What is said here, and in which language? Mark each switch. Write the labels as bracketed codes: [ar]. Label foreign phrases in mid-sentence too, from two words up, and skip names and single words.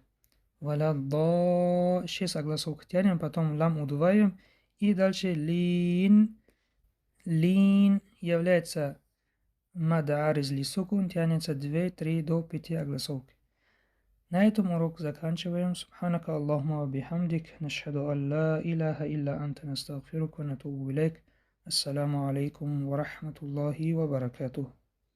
[ru] Валаддо 6 огласовок тянем, потом лам удваиваем. И дальше лин. Лин является [ar] مد عارض للسكون, [ru] тянется 2, 3 до 5 огласовки. На этом урок заканчиваем. [ar] سبحانك اللهم وبحمدك. نشهد أن لا إله إلا أنت نستغفرك ونتوب إليك. السلام عليكم ورحمة الله وبركاته.